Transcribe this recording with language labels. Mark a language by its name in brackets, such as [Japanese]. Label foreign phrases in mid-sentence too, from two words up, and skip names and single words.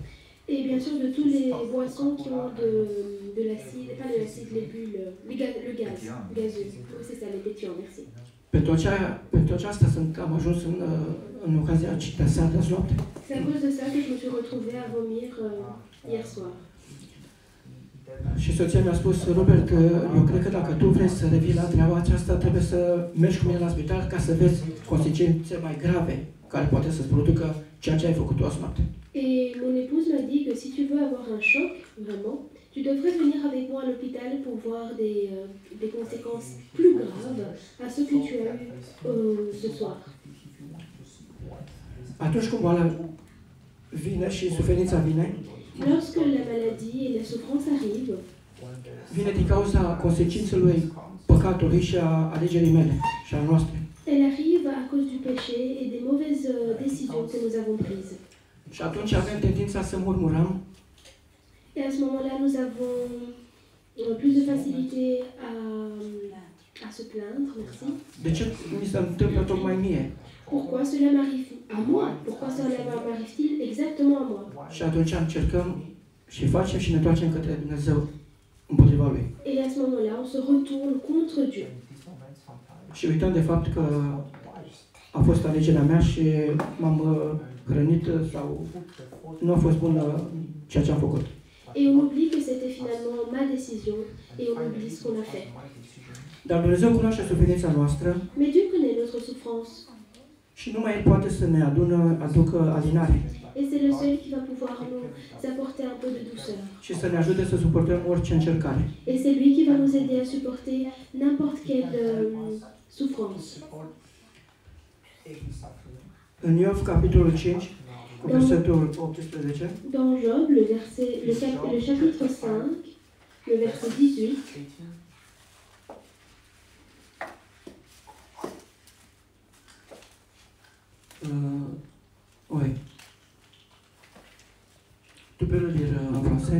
[French] Et bien sûr de tous les boissons qui ont de l'acide, pas de l'acide, les bulles, le gaz gazeux. Oui, c'est ça, les pétillants, merci. [Romanian] Pentru aceasta am ajuns în ocazia de seară de noapte. [French] C'est à cause de ça que je me suis retrouvée à vomir hier soir. [Romanian] Și soția mi-a spus, Robert, eu cred că dacă tu vrei să revii la treaba aceasta, trebuie să mergi cu mine la spital ca să vezi consecințe mai grave care poate să-ți producă ceea ce ai făcut tu azi noapte. [French] Et mon épouse m'a dit que si tu veux avoir un choc, vraiment, tu devrais venir avec moi à l'hôpital pour voir des conséquences plus graves à ce que tu as eu ce soir. [Romanian] Atunci când boala vine și suferința vine, [French] Lorsque la maladie et la souffrance arrivent, [Romanian] vine din cauza consecințelor păcatului și a alegerii mele și a noastre. [French] elle arrive à cause du péché et des mauvaises décisions que nous avons prises. [Romanian] Și atunci avem tendința să murmurăm, [French] Et à ce moment-là, nous avons plus de facilité à se plaindre, merci. [Romanian] de ce mi se întâmplă tocmai mie? [French] Pourquoi cela m'arrive à moi? Pourquoi cela m'arrive-t-il exactement à moi? [Romanian] Și atunci încercăm și facem și ne întoarcem către Dumnezeu împotriva Lui. [French] Et à ce moment-là, on se retourne contre Dieu. [Romanian] Și uităm de fapt că a fost alegerea mea și m-am hrănit sau nu a fost bună ceea ce am făcut. [French] Et on oublie que c'était finalement ma décision et on oublie ce qu'on a fait. [Romanian] Dar Dumnezeu cunoaște suferința noastră [French] Mais Dieu connaît notre souffrance. [Romanian] și numai El poate să ne aducă alinare [French] Et c'est le seul qui va pouvoir nous apporter un peu de douceur. [Romanian] și să ne ajute să suportăm orice încercare. [French] Et c'est lui qui va nous aider à supporter n'importe quelle souffrance. [Romanian] În Iov, capitolul 5, cu versetul 18, [French] Dans Job, le chapitre 5, le verset 18, oui. Tu peux le lire en français?